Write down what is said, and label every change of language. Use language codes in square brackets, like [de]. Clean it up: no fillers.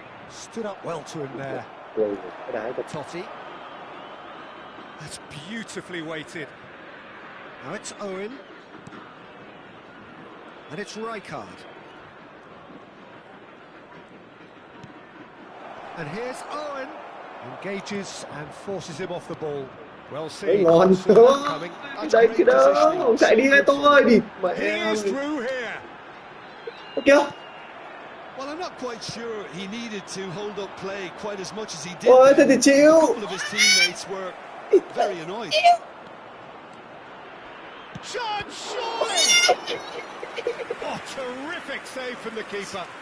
[en] Stood up well to him there. Totti. That's beautifully weighted. Now it's Owen. And it's Rijkaard. And here's Owen. Engages and forces him off the ball. Well seen. [vi] Ngon. [en] Coming. [vi] Chạy cái đó, ông chạy đi ngay tôi đi. Mẹ [en] He is through here. [vi] kìa. [en] Well, I'm not quite sure he needed to hold up play quite as much as he did. [vi] Ôi, thế thì [en] A [vi] chịu. [en] couple of his teammates were very annoyed. Shot, surely! Oh, terrific save from the keeper.